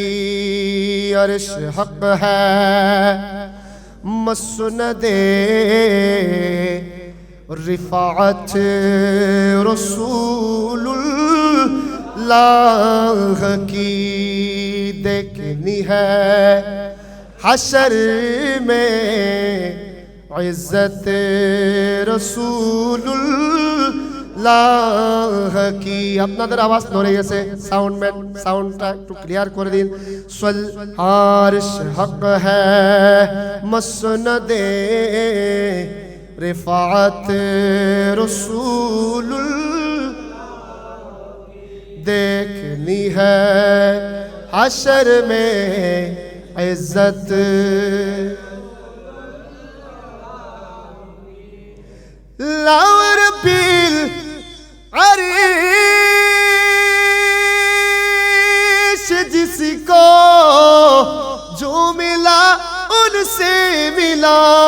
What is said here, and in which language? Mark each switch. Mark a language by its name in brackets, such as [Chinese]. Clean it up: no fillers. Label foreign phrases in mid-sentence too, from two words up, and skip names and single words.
[Urdu] عرش حق ہے مسند رفعت رسول اللہ کی دیکھنی ہے، حشر میں عزت رسول اللہ کی. [Bangla] আপনাদের আওয়াজ নড়ে গেছে, সাউন্ডটা একটু ক্লিয়ার করে দিন. [Urdu] عرش حق ہے مسند رفعت رسول دیکھنی ہے، حشر میں عزت لاور بیل عریش جس کو جو ملا ان سے ملا،